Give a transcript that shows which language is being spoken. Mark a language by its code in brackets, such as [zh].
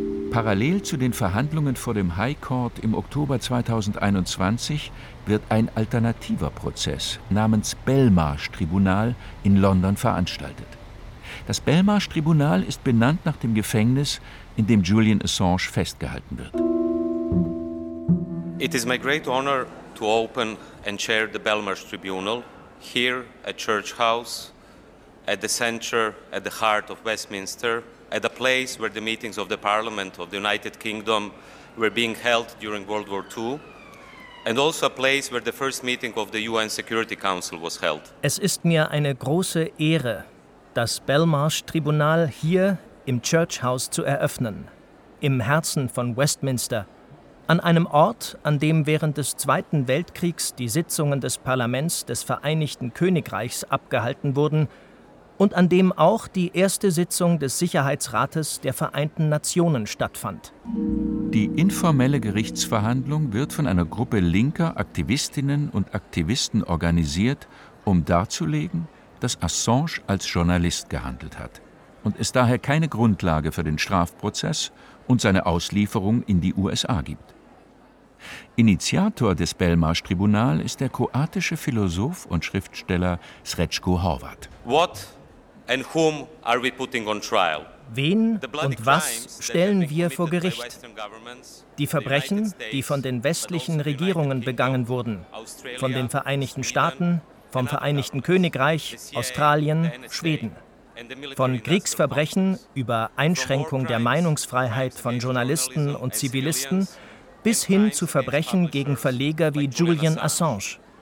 [de] Parallel zu den Verhandlungen vor dem High Court im Oktober 2021 wird ein alternativer Prozess namens Belmarsh-Tribunal in London veranstaltet. Das Belmarsh-Tribunal ist benannt nach dem Gefängnis, in dem Julian Assange festgehalten wird. [en] It is my great honor to open and chair the Belmarsh-Tribunal here at Church House, at the center, at the heart of Westminster, at a place where the meetings of the Parliament of the United Kingdom were being held during World War II. And also a place where the first meeting of the UN Security Council was held. [de] Es ist mir eine große Ehre, das Belmarsh-Tribunal hier im Church House zu eröffnen, im Herzen von Westminster, an einem Ort, an dem während des Zweiten Weltkriegs die Sitzungen des Parlaments des Vereinigten Königreichs abgehalten wurden und an dem auch die erste Sitzung des Sicherheitsrates der Vereinten Nationen stattfand. Die informelle Gerichtsverhandlung wird von einer Gruppe linker Aktivistinnen und Aktivisten organisiert, um darzulegen, dass Assange als Journalist gehandelt hat und es daher keine Grundlage für den Strafprozess und seine Auslieferung in die USA gibt. Initiator des Belmarsh-Tribunal ist der kroatische Philosoph und Schriftsteller Srećko Horvat. [en] What and whom are we putting on trial? [de] Wen und was stellen wir vor Gericht? Die Verbrechen, die von den westlichen Regierungen begangen wurden, von den Vereinigten Staaten, vom Vereinigten Königreich, Australien, Schweden. Von Kriegsverbrechen über Einschränkung der Meinungsfreiheit von Journalisten und Zivilisten bis hin zu Verbrechen gegen Verleger wie Julian Assange.